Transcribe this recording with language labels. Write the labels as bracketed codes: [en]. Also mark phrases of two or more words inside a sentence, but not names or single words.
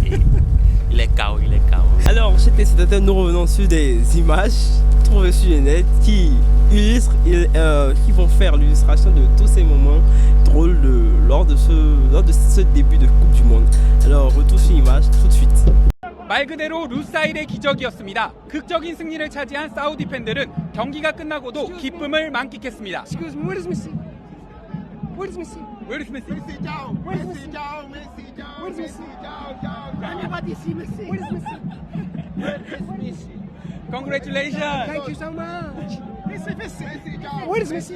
[fr] Et il est KO. Alors, chez téléspectateurs, nous revenons sur des images trouvées sur le net qui vont faire l'illustration de tous ces moments drôles lors de ce début de Coupe du Monde. Alors, retour sur l'image tout de suite. [ko] 말 그대로 루사일의 기적이었습니다. 극적인 승리를 차지한 사우디 팬들은 경기가 끝나고도 기쁨을 만끽했습니다. [en] Excuse me, where is Messi? Where is Messi? Where is Messi? Messi down. Where is Messi? Where is Messi? Everybody see Messi. Where is Messi? Where is Messi? Congratulations! Thank you so much. Messi. Where is Messi?